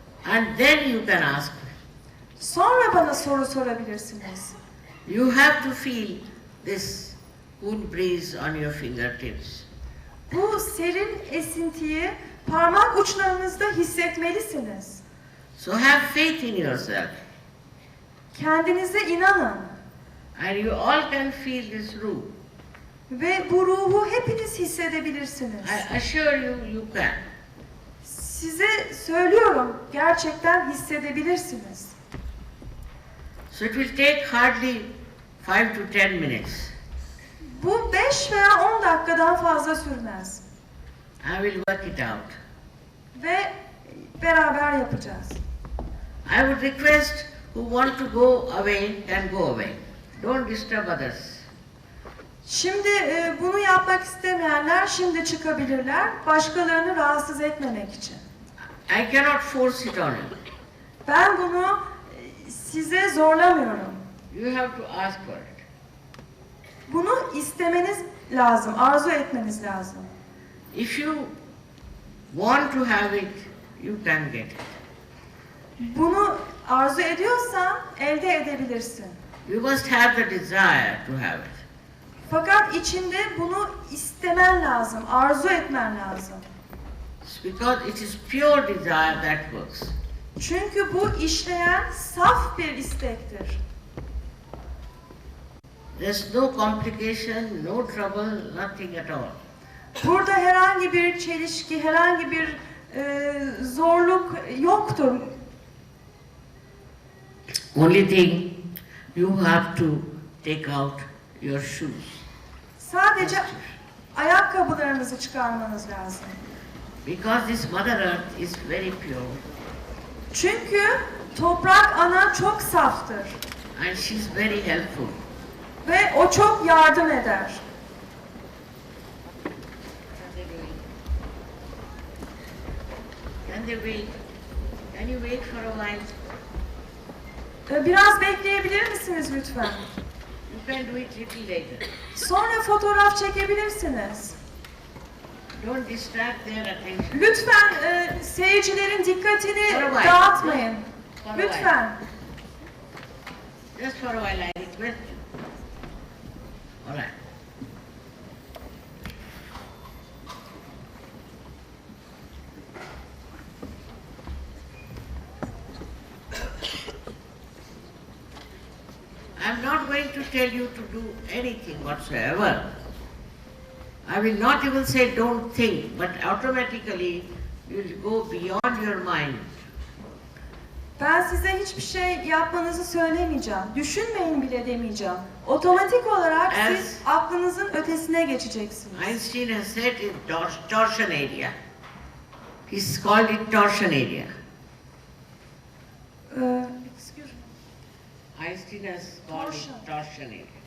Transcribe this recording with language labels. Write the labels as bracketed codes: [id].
[en] and then you can ask me. [tr] Sonra bana soru sorabilirsiniz. [en] You have to feel this cool breeze on your fingertips. [tr] Bu serin esintiyi parmak uçlarınızda hissetmelisiniz. [en] So have faith in yourself. [tr] Kendinize inanın. [en] And you all can feel this ruh. [tr] Ve bu ruhu hepiniz hissedebilirsiniz. [en] I assure you, you can. [tr] Size söylüyorum, gerçekten hissedebilirsiniz. [en] So it will take hardly 5 to 10 minutes. [tr] Bu 5 veya 10 dakikadan fazla sürmez. [en] I will work it out. [tr] Ve beraber yapacağız. [en] I would request who want to go away can go away. Don't disturb others. [tr] Şimdi bunu yapmak istemeyenler şimdi çıkabilirler, başkalarını rahatsız etmemek için. [en] I cannot force it on you. [tr] Ben bunu size zorlamıyorum. [en] You have to ask for it. [tr] Bunu istemeniz lazım, arzu etmeniz lazım. [en] If you want to have it, you can get it. [tr] Bunu arzu ediyorsan elde edebilirsin. [en] You must have the desire to have it. [tr] Fakat içinde bunu istemen lazım, arzu etmen lazım. [en] It's because it is pure desire that works. [tr] Çünkü bu işleyen saf bir istektir. [en] There's no complication, no trouble, nothing at all. [tr] Burada herhangi bir çelişki, herhangi bir zorluk yoktur. [en] Only thing, you have to take out your shoes. [tr] Sadece ayakkabılarınızı çıkarmanız lazım. [en] Because this Mother Earth is very pure [tr] Çünkü toprak ana çok saftır [en] and she's very helpful. [tr] ve o çok yardım eder. [en] Can they wait? Can you wait for a while? [tr] Biraz bekleyebilir misiniz lütfen? [en] You can do it little later. [tr] Sonra fotoğraf çekebilirsiniz. [en] Don't distract their attention. [tr] Lütfen seyircilerin dikkatini [en] For a while. [tr] dağıtmayın. [en] For a while. [tr] Lütfen. [en] Just for a while, I request you. All right. I'm not going to tell you to do anything whatsoever. I will not even say don't think, but automatically you will go beyond your mind. [tr] Ben size hiçbir şey yapmanızı söylemeyeceğim. Düşünmeyin bile demeyeceğim. Otomatik olarak siz aklınızın ötesine geçeceksiniz. [en] Einstein has said in torsion area. He's called it torsion area. Excuse me. Einstein has called it torsion area.